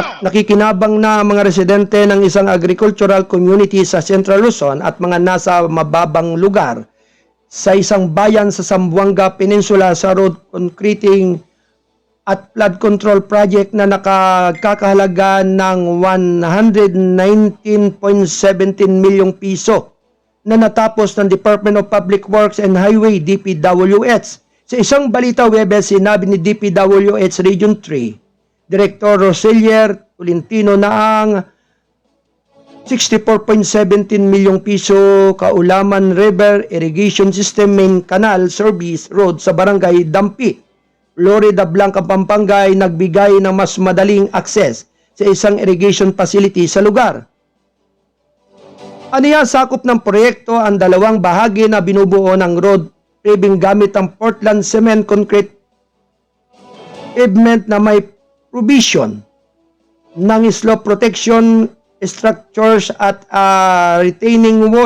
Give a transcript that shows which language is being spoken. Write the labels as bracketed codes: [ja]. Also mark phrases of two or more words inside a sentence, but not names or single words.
[tl] Nakikinabang na mga residente ng isang [en] agricultural community [tl] sa Central Luzon at mga nasa mababang lugar sa isang bayan sa Zamboanga Peninsula sa [en] road concreting [tl] at [en] flood control project [tl] na nakakahalaga ng 119.17 milyong piso na natapos ng Department of Public Works and Highway DPWH. Sa isang balita Webes, sinabi ni DPWH Region 3 Director Roselier Tolentino na ang 64.17 milyong piso Kaulaman River Irrigation System Main Canal Service Road sa Barangay Dampi, Florida Blanca, Pampanga ay nagbigay ng mas madaling akses sa isang [en] irrigation facility [tl] sa lugar. Aniya, sakop ng proyekto ang dalawang bahagi na binubuo ng [en] road paving [tl] gamit ang Portland Cement Concrete pavement na may provision ng [en] slope protection structures [tl] at [en] retaining wall.